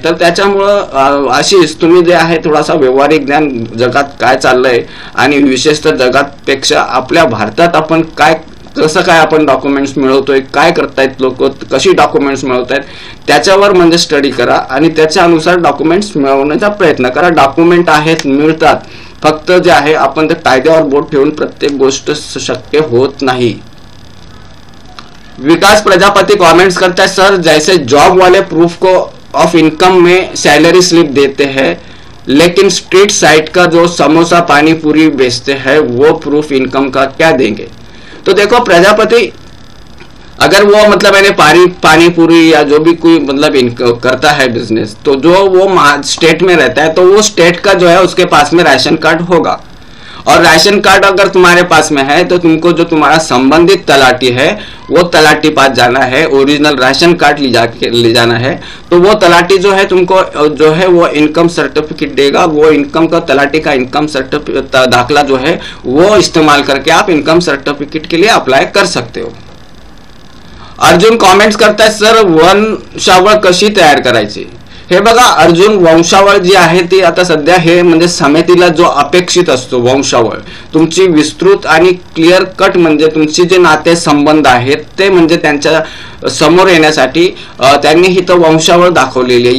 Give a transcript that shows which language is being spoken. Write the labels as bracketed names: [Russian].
[Marathi] तर त्याच्यामुळं आशिष तुम्ही जे आहे थोडासा व्यावहारिक ज्ञान जगात काय चाललंय आणि विशेषतः जगातपेक्षा आपल्या भारतात आपण कसं काय आपण डॉक्युमेंट्स मिळवतोय, काय करतायत लोक, कशी डॉक्युमेंट्स मिळवतायत त्याच्यावर म्हणजे स्टडी करा आणि त्याच्यानुसार डॉक्युमेंट्स मिळवण्याचा प्रयत्न करा. डॉक्युमेंट आहेत मिळतात, फक्त जे आहे आपण ते कायद्यावर बोट ठेवून प्रत्येक गोष्ट शक्य होत नाही. [Hindi] विकास प्रजापति कमेंट्स करता है सर जैसे जॉब वाले प्रूफ को ऑफ इनकम में सैलरी स्लिप देते हैं लेकिन स्ट्रीट साइड का जो समोसा पानी पूरी बेचते हैं वो प्रूफ इनकम का क्या देंगे. तो देखो प्रजापति अगर वो मतलब मैंने पानी पूरी या जो भी कोई मतलब करता है बिजनेस, तो जो वो स्टेट में रहता है तो वो स्टेट का जो है उसके पास में राशन कार्ड होगा और राशन कार्ड अगर तुम्हारे पास में है तो तुमको जो तुम्हारा संबंधित तलाटी है वो तलाटी पास जाना है, ओरिजिनल राशन कार्ड ले जाना है. तो वो तलाटी जो है तुमको जो है वो इनकम सर्टिफिकेट देगा. वो इनकम का तलाटी का इनकम सर्टिफिकेट दाखला जो है वो इस्तेमाल करके आप इनकम सर्टिफिकेट के लिए अप्लाई कर सकते हो. [Marathi] अर्जुन कॉमेंट्स करताय सर वंशावळ कशी तयार करायची. हे बघा अर्जुन, वंशावळ जी आहे ती आता सध्या हे म्हणजे समितीला जो अपेक्षित असतो वंशावळ तुमची विस्तृत आणि क्लिअर कट म्हणजे तुमचे जे नाते संबंध आहेत ते म्हणजे त्यांच्या समोर येण्यासाठी त्यांनी ही तर वंशावळ दाखवलेली आहे.